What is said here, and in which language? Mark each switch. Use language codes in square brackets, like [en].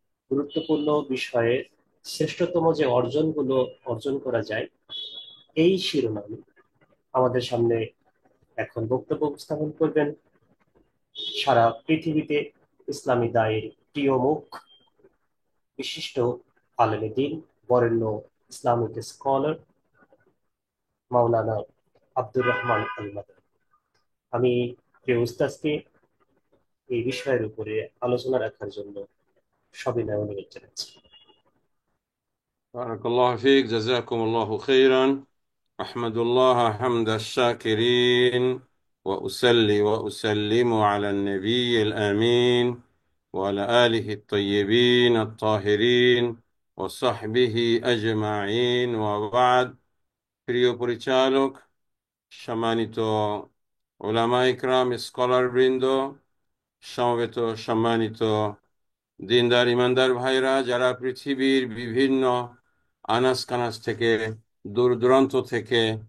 [bn] গুরুত্বপূর্ণ বিষয়ে শ্রেষ্ঠতম যে অর্জনগুলো অর্জন করা যায়, এই শিরোনামে আমাদের সামনে এখন বক্তব্য উপস্থাপন করবেন সারা পৃথিবীতে ইসলামী দায়ের প্রিয় মুখ, বিশিষ্ট আলেমে দ্বীন, বরেণ্য ইসলামিক স্কলার মাওলানা আব্দুর রহমান আল মাদানী। আমি প্রিয় উস্তাদকে এই বিষয়ের উপরে আলোচনা রাখার জন্য সবিনয় অনুরোধ জানাচ্ছি। [ar] بارك الله فيك، جزاكم الله خيرا. أحمد الله حمد الشاكرين، وأصلي وأسلم على النبي الأمين وعلى آله الطيبين الطاهرين وصحبه أجمعين وبعد। [bn] প্রিয় পরিচালক, সম্মানিত উলামা ইকরাম, স্কলার বৃন্দ, সমবেত সম্মানিত দিনদার ইমানদার ভাইরা, যারা পৃথিবীর বিভিন্ন আনাস কানাস থেকে, দূর দূরান্ত থেকে